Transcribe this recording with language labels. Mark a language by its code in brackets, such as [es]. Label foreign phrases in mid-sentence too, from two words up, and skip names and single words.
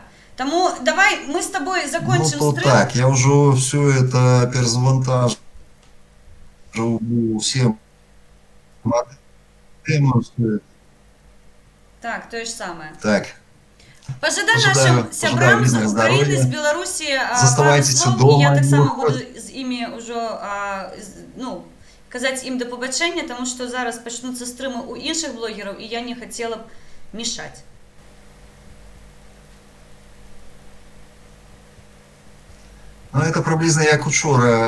[be] Таму давай мы з табой закончым стрым. Так, я ўжо [ru] все это [be] перазвантажыў усім мадэмам. Так, тое ж самае. Так. [uk] Пожадай Пожадаю- нашим сябрам з пожадаю України, здоров'я. з Білорусі пару Заставайтеся слов, і дома, я так не само буду виходьте. з імі уже ну, казати їм до побачення, тому що зараз почнуться стріми у інших блогерів, і я не хотіла б мішати. Ну, это приблизно як учора.